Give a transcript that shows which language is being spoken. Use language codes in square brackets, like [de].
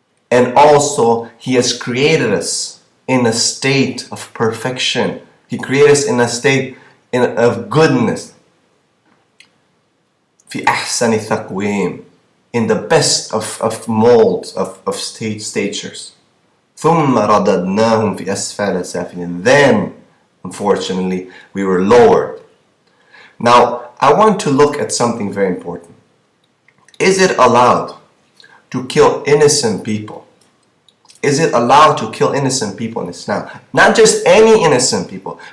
[en] And also, He has created us in a state of perfection. He created us in a state of goodness. في أحسن تقويم, in the best of molds, of statures. [ar] ثم رددناهم في أسفل سافلين. [en] Then, unfortunately, we were lowered. Now, I want to look at something very important. Is it allowed to kill innocent people? Is it allowed to kill innocent people in Islam? Not just any innocent people.